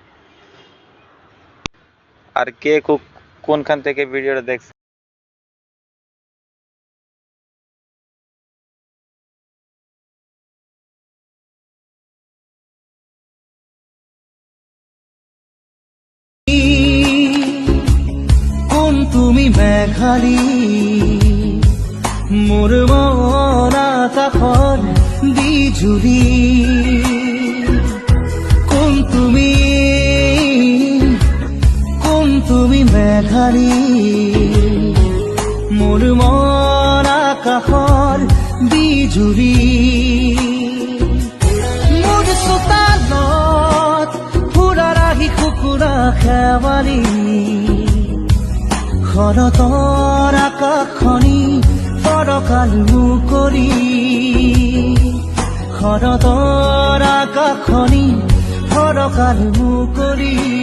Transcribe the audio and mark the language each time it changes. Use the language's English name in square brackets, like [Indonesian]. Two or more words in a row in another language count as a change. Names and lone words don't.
[Bangla] আর কে কোনখান থেকে ভিডিওটা দেখছে [Assamese] কোন তুমি মেঘালী মোর মনা কাষৰ বিজুলী কোন তুমি মেঘালী মোর মনা কাষৰ বিজুলী মোৰ চোতালত ফুৰাৰ আহি কুকুৰা খেৱালী শৰতৰ আকাশখনি ফৰকাল মুকলি শৰতৰ আকাশখনি ফৰকাল মুকলি